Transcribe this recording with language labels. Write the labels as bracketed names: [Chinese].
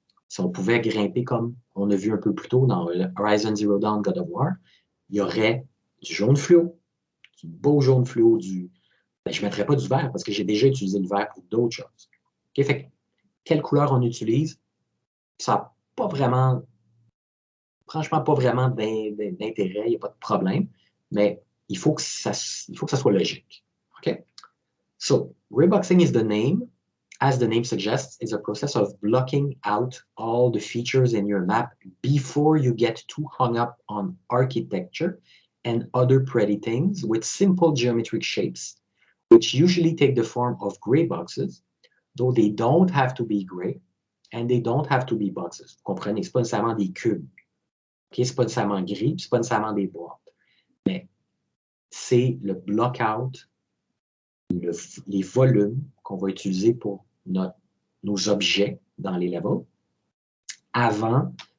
[French] Si on pouvait grimper comme on a vu un peu plus tôt dans Horizon Zero Dawn God of War, il y aurait du jaune fluo, du beau jaune fluo, ben, je ne mettrais pas du vert parce que j'ai déjà utilisé le vert pour d'autres choses. Okay? Fait que, quelle couleur on utilise, ça n'a pas vraiment, franchement, pas vraiment d'intérêt, il n'y a pas de problème, mais il faut que ça soit logique. Okay? [English] So, grayboxing is the name. As the name suggests, is a process of blocking out all the features in your map before you get too hung up on architecture and other pretty things with simple geometric shapes, which usually take the form of gray boxes, though they don't have to be gray and they don't have to be boxes. [French] Vous comprenez, ce n'est pas nécessairement des cubes. Okay? Ce n'est pas nécessairement gris, ce n'est pas nécessairement des boîtes. Mais c'est le block-out, les volumes qu'on va utiliser pour nos objets dans les levels avant